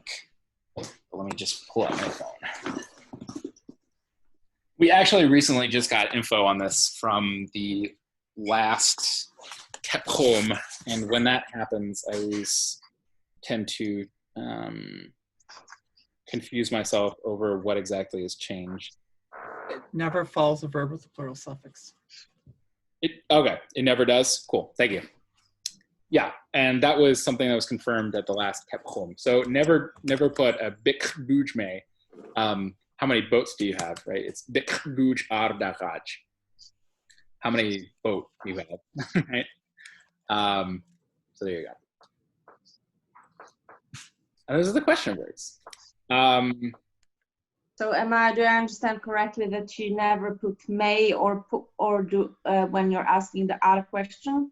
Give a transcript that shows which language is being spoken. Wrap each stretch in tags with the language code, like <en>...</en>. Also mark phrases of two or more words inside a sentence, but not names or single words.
<en>But let me just pull up my phone. We actually recently just got info on this from the last Kepchom, and when that happens, I always tend to confuse myself over what exactly has changed. It never follows a verb with a plural suffix. Okay, it never does? Cool, thank you. Yeah, and that was something that was confirmed at the last Kepchom. So never put a bik buj me. How many boats do you have, right? It's bik buj ar daraj. How many boat do you have, right? So there you go. And those are the question words. So do I understand correctly that you never put may or do when you're asking the other question?</en>